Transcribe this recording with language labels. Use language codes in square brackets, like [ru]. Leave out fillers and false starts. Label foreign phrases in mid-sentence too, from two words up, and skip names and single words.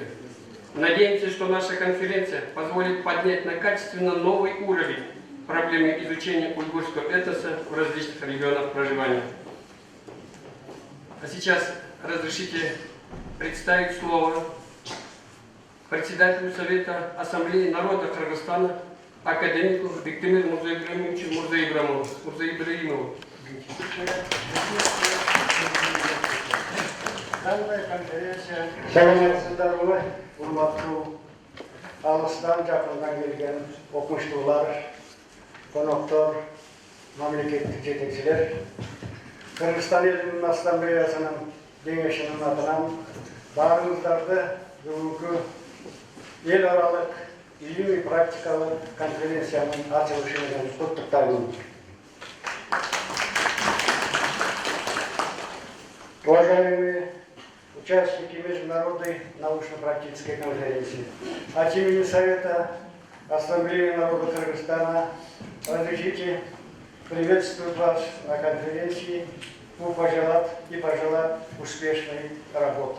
[ru] Надеемся, что наша конференция позволит поднять на качественно новый уровень проблемы изучения уйгурского этноса в различных регионах проживания. А сейчас разрешите представить слово председателю Совета Ассамблеи народа Кыргызстана, академику Бектемир Мурзаибраимовичу Мурзаибраимову. Данная конференция [ky] саламатсыздарбы, урматтуу алыстан жакындан келген окумуштуулар, коноктор, мамлекеттик жетекчилер, Кыргызстан элинин ассамблеясынын кеңешинин атынан баарыңыздарды бүгүнкү эл аралык илимий практикалык конференциянын ачылышы менен куттуктаймын. [ru] Уважаемые участники международной научно-практической конференции, от имени Совета Ассамблеи народа Кыргызстана разрешите приветствовать вас на конференции и пожелать успешной работы.